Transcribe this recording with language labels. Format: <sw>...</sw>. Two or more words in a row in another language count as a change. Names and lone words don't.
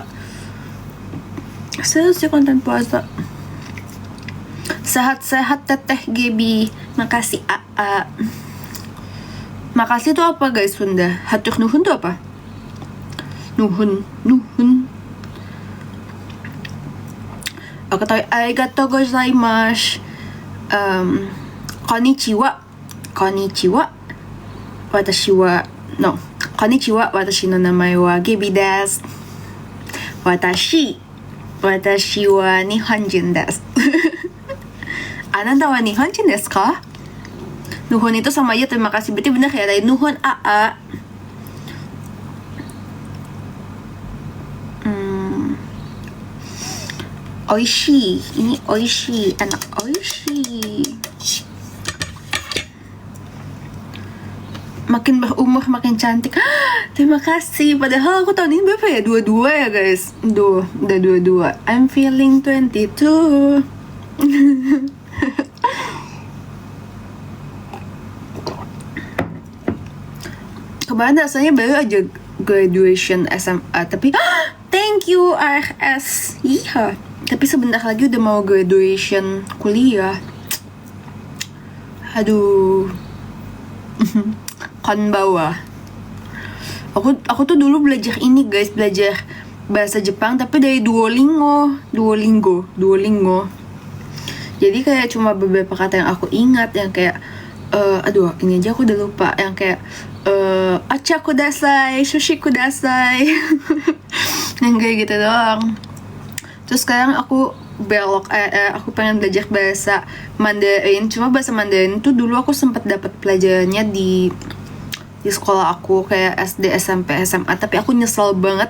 <id>Serius sih, konten puasa. Sehat-sehat teteh Gebi. Makasih AA. Makasih itu apa guys Sunda?</id> <su>Hatur nuhun</su> <id>itu apa? Nuhun. Aku tahu</id> <ja>ありがとうございます. Konnichiwa. こんにちは。私の名前はGebiです. 私は日本人です. アナンダは日本人ですか?</ja> <id>Nuhun itu sama aja terima kasih. Berarti bener ya tadi nuhun AA. Oishi. Ini oishi. Enak oishi. Makin berumur makin cantik. Terima kasih. Padahal aku tahun ini berapa ya? 22 ya guys. Udah 22.</id> <en>I'm feeling 22.</en> <id>Kemarin rasanya baru aja graduation SMA. Tapi</id> <en>thank you</en> <id>RS. Iya. Tapi sebentar lagi udah mau graduation kuliah. Aduh. Konbawa. Aku tuh dulu belajar ini guys, belajar bahasa Jepang tapi dari Duolingo. Jadi kayak cuma beberapa kata yang aku ingat, yang kayak ini aja aku udah lupa, yang kayak</id> <ja>お茶ください、寿司ください.</ja> <id>Yang kayak gitu doang. Terus sekarang aku belok, aku pengen belajar bahasa Mandarin. Cuma bahasa Mandarin tuh dulu aku sempat dapat pelajarannya di sekolah aku kayak SD, SMP, SMA.</id>